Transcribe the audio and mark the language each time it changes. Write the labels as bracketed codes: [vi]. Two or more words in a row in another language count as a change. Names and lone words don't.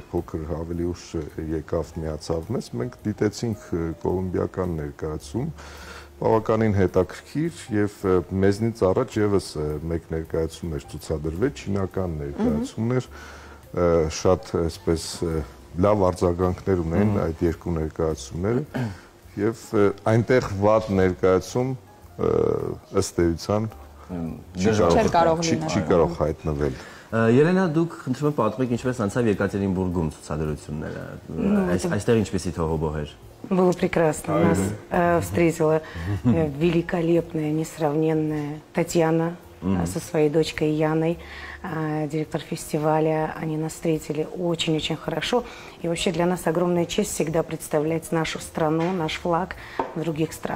[hy] փոքր ավելի ուշ եկավ միացավ մեզ, մենք դիտեցինք կոլումբիական ներկայացում, բավականին հետաքրքիր եւ մեզնից առաջ եւս մեկ ներկայացում էր ցուցադրվել, չինական ներկայացումներ, շատ այսպես լավ արձագանքներ ունեն այդ երկու ներկայացումները եւ այնտեղ վատ ներկայացում ըստ էության չի կարող հայտնվել Ելենա, դուք խնդրում եմ պատմեք ինչպես անցավ Եկատերինբուրգում ցուցադրությունները այստեղ ինչպեսի թողոբոհ էր [ru] Было прекрасно. Нас встретила великолепная, несравненная Татьяна со своей дочкой Яной, директор фестиваля. Они нас встретили очень-очень хорошо. И вообще для нас огромная честь всегда представлять нашу страну, наш флаг в других странах.